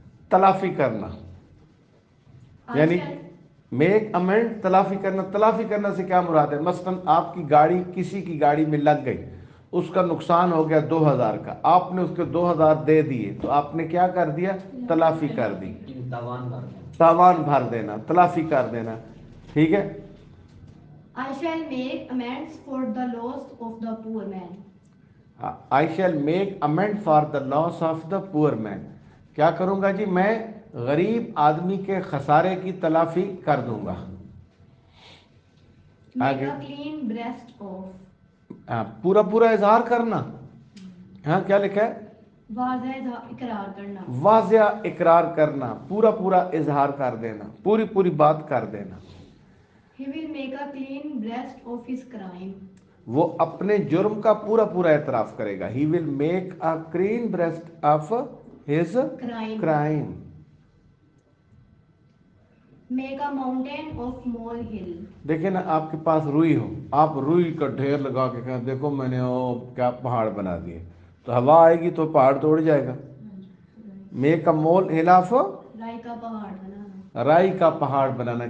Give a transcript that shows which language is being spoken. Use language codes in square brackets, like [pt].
[ur] تلافی کرنا, یعنی میک امینڈ, تلافی کرنا. تلافی کرنا سے کیا مراد ہے؟ مثلا آپ کی گاڑی کسی کی گاڑی میں لگ گئی, اس کا نقصان ہو گیا 2000 کا, آپ نے اس کے 2000 دے دیے, تو آپ نے کیا کر دیا؟ تلافی کر دی, تاوان بھر دینا, تلافی کر دینا. ٹھیک ہے. [en] I shall make amends for the loss of the poor man. I shall make amend for the loss of the poor man. [ur] کیا کروں گا جی؟ میں غریب آدمی کے خسارے کی تلافی کر دوں گا. [en] Make a clean breast of. [ur] پورا پورا اظہار کرنا. ہاں کیا لکھا ہے؟ واضح اقرار کرنا. واضح اقرار کرنا, پورا پورا اظہار کر دینا, پوری پوری بات کر دینا. [en] He will make a clean breast of his crime. [ur] وہ اپنے جرم کا پورا پورا اعتراف کرے گا. [en] He will make a clean breast of his crime. Make a mountain of molehill. [ur] دیکھیں نا, آپ کے پاس روئی ہو, آپ روئی کا ڈھیر لگا کے کہیں دیکھو میں نے کیا پہاڑ بنا دیے, تو ہوا آئے گی تو پہاڑ توڑ جائے گا. [en] make a molehill of, [ur] رائی کا پہاڑ بنانا. رائی کا پہاڑ بنانا.